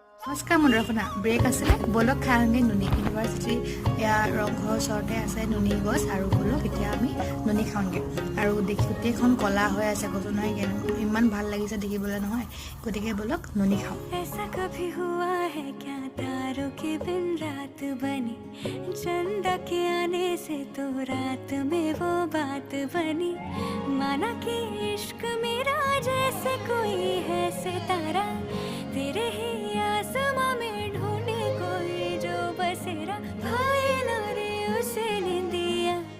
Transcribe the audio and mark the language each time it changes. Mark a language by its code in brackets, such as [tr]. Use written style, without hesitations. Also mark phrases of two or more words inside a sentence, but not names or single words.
[as] নমস্কাৰ মনৰফনা ব্ৰেক আছিলে বলক খাওঁগে নুনি ইউনিভাৰ্চিটি ইয়াৰ ৰংঘৰ ওচৰতে আছে নুনি গছ আৰু বলক এতিয়া আমি নুনি খাওঁগে আৰু গোটেইখন কলা হৈ আছে গছ নহয় ইমান ভাল লাগিছে দেখিবলৈ নহয় গতিকে বলক নুনি খাওঁ [hi] ऐसा कभी हुआ है क्या तारों के बिन रात बनी चंदा के आने से तो रात में वो बात बनी माना कि इश्क मेरा जैसे कोई है सितारा तेरे ही आसमां में ढूंढे कोई जो बसेरा भाई ना रे उसे निंदिया